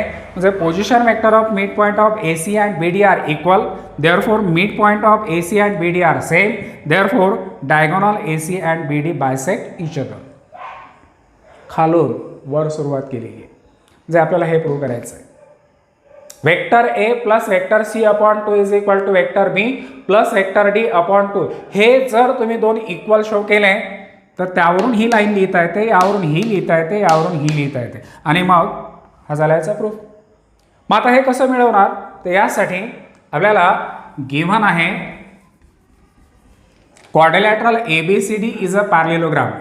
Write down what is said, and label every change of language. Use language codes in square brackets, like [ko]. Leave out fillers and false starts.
[en] म्हणजे position vector of mid point of A C and B D are equal. Therefore mid point of A C and B D are same. Therefore diagonal A C and B D bisect each other. [mr] खालून वर सुरुवात केली आहे. जे आपल्याला हे prove करायचं आहे. [en] Vector A plus vector C upon 2 is equal to vector B plus vector D upon 2. [mr] हे जर तुम्ही दोन इक्वल शो केले तर त्यावरून ही लाईन लिहिता येते, यावरून ही लिहिता येते, यावरून ही लिहिता येते आणि मग हा झाला याचा प्रूफ. मग आता हे कसं मिळवणार, तर यासाठी आपल्याला गिव्हन आहे [en] Quadrilateral ABCD is a parallelogram.